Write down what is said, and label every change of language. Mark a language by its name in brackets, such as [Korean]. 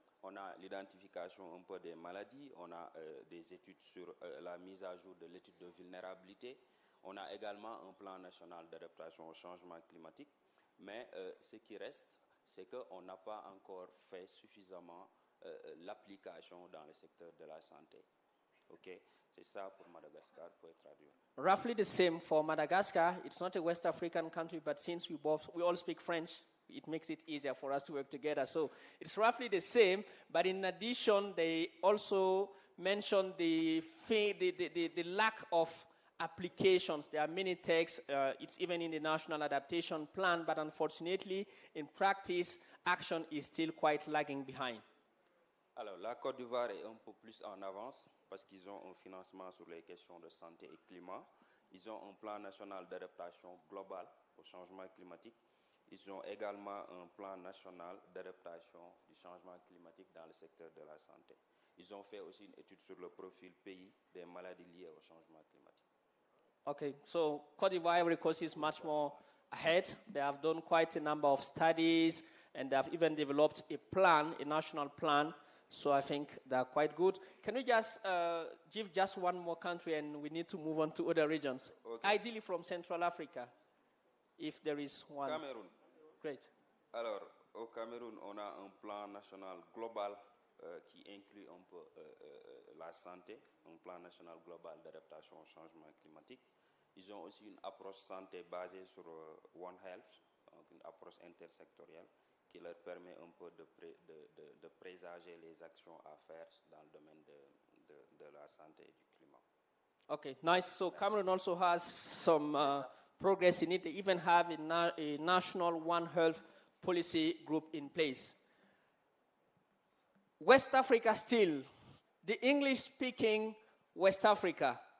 [French] On a l'identification un peu des maladies, on a des études sur la mise à jour de l'étude de vulnérabilité. On a également un plan national d'adaptation au changement climatique. Mais ce qui reste, c'est qu'on n'a pas encore fait suffisamment l'application dans le secteur de la santé. Okay? C'est ça pour Madagascar, pour traduire. [English] Roughly the same for Madagascar. It's not a West African country, but since we all speak French, it makes it easier for us to work together. So it's roughly the same, but in addition, they also mentioned the lack of applications. There are many texts. It's even in the National Adaptation Plan, but unfortunately, in practice, action is still quite lagging behind. [French] Alors, la Côte d'Ivoire est un peu plus en avance parce qu'ils ont un financement sur les questions de santé et climat. Ils ont un plan national d'adaptation global au changement climatique. Ils ont également un plan national d'adaptation du changement climatique dans le secteur de la santé. Ils ont fait aussi une étude sur le profil pays des maladies liées au changement climatique. [English] Okay, so Côte d'Ivoire, Ivory Coast is much more ahead. They have done quite a number of studies and they have even developed a plan, a national plan. So I think they're quite good. Can we just give just one more country and we need to move on to other regions? Okay. Ideally from Central Africa, if there is one. [French] Cameroun. [English] Great. [French] Alors, au Cameroun, on a un plan national global qui inclut un peu la santé, un plan national global d'adaptation au changement climatique. Ils ont aussi une approche santé basée sur One Health, donc une approche intersectorielle qui leur permet un peu de présager les actions à faire dans le domaine de la santé et du climat. [English] Okay, nice. So Cameroon also has some progress in it. They even have a national One Health policy group in place. West Africa still, the English-speaking West Africa.